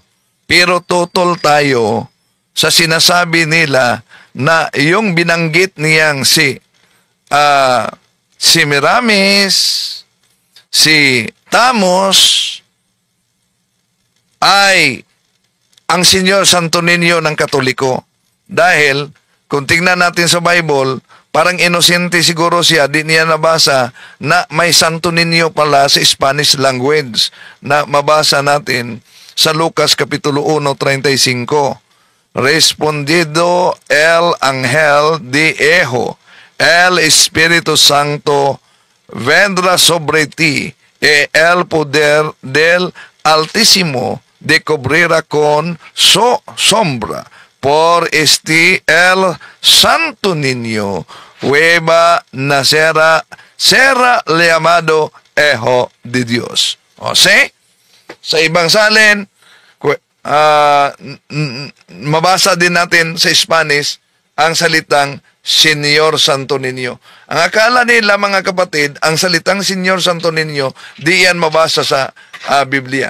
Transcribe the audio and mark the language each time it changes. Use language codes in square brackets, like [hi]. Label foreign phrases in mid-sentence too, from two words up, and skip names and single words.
[tl] Pero total tayo sa sinasabi nila na yung binanggit niyang si Semiramis, si Tammuz ay ang Senyor Santo Niño ng Katoliko. Dahil kung tingnan natin sa Bible, parang inosente siguro siya, di niya nabasa na may Santo Niño pala sa [en] Spanish language [tl] na mabasa natin sa Lucas Kapitulo 1:35. [es] Respondido el ángel dijo, el Espíritu Santo vendrá sobre ti, y el poder del Altísimo de cubrirá con su sombra. Por este el Santo Niño hueva nacerá, será llamado Hijo de Dios. [tl] O sa ibang salin, mabasa din natin sa Spanish ang salitang Señor Santo Niño. Ang akala nila, mga kapatid, ang salitang Señor Santo Niño, di yan mabasa sa Biblia.